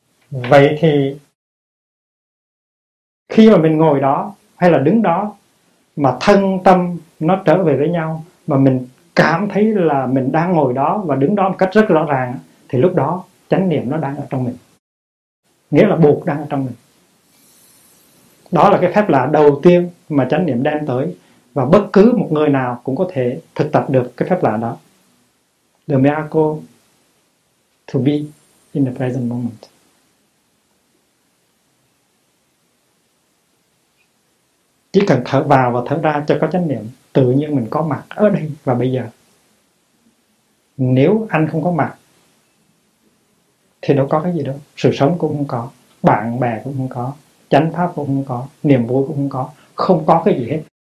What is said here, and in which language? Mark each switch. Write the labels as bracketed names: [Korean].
[Vietnamese] Vậy thì khi mà mình ngồi đó hay là đứng đó mà thân tâm nó trở về với nhau, mà mình cảm thấy là mình đang ngồi đó và đứng đó một cách rất rõ ràng, thì lúc đó chánh niệm nó đang ở trong mình. Nghĩa là buộc đang ở trong mình. Đó là cái phép lạ đầu tiên mà chánh niệm đem tới. Và bất cứ một người nào cũng có thể thực tập được cái phép lạ đó. [English] The miracle to be in the present moment. [Vietnamese] Chỉ cần thở vào và thở ra cho có chánh niệm, tự nhiên mình có mặt ở đây và bây giờ. Nếu anh không có mặt thì đâu có cái gì đâu. Sự sống cũng không có, bạn bè cũng không có, chánh pháp cũng không có, niềm vui cũng không có, không có cái gì hết.